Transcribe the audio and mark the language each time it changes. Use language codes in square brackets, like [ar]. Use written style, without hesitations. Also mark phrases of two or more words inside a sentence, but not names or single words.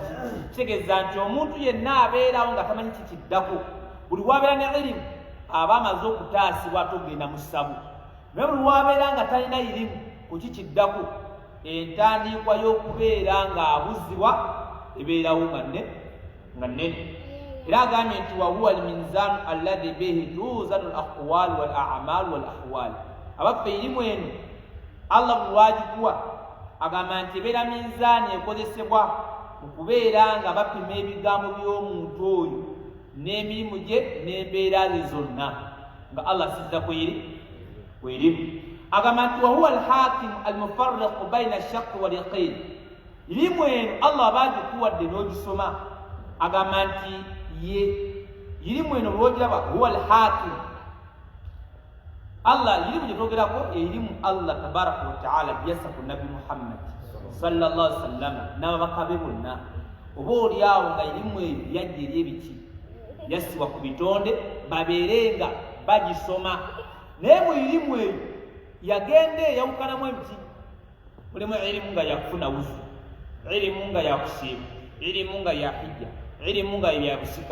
[lg] Kitegeeza nti omuntu yenna abeerawo nga tamanyi kikiddako, buli wabeera ne irimu aba amaze okutaasibwa ate ogenda mu ssabu. Naye buli wabeera nga talina irimu ku kikiddako, entandikwa y'okubeera ng'abuzibwa ebeerawo nga nnene. Era agambye nti [ar] وهو الميزان الذي به توزن الأقوال والأعمال والأحوال. [lg] Abaffe irimu eno Allah bwe lwagikuwa agamba nti ebeera minzaani ekozesebwa mu kubeera nga bapima ebigambo by'omuntu oyo n'emirimu gye n'embeera ze zonna nga Allah assizza ku irimu. Agamba nti [ar] وهو الحاكم المفرق بين الشك واليقين. [lg] Irimu eno Allah aba agikuwadde n'ogisoma agamba nti ye irimu eno lwogiraba [ar] هو الحاكم [lg] Allah irimu gyetwogerako erimu [ar] الله تبارك وتعالى [lg] byassa ku Nabi Muhammad [ar] صلى الله عليه وسلم [lg] n'ababaka be bonna. Oba oliawo nga irimu eyo yajja eri ebiki yassibwa ku bitonde babeerenga bagisoma, naye mu irimu eyo yagenda eyawukanamu ebiki. Mulimu irimu nga yakufuna wuzu, irimu nga yakusiiba, irimu nga ya hijja, irimu nga ya busika.